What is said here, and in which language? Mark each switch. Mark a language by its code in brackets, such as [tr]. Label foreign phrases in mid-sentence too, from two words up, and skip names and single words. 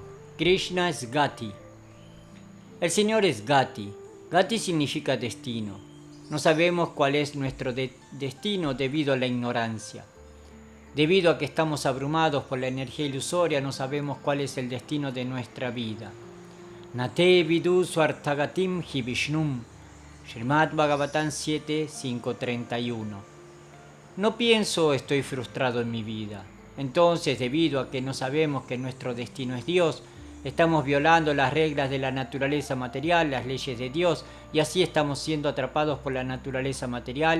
[es] Krishna es Gati. El Señor es Gati. Gati significa destino. No sabemos cuál es nuestro destino debido a la ignorancia. Debido a que estamos abrumados por la energía ilusoria, no sabemos cuál es el destino de nuestra vida. [sa] Nate vidu swartagatim hi Vishnum. [es] Srimad Bhagavatam 7.5.31. No pienso estoy frustrado en mi vida. Entonces, debido a que no sabemos que nuestro destino es Dios, estamos violando las reglas de la naturaleza material, las leyes de Dios, y así estamos siendo atrapados por la naturaleza material.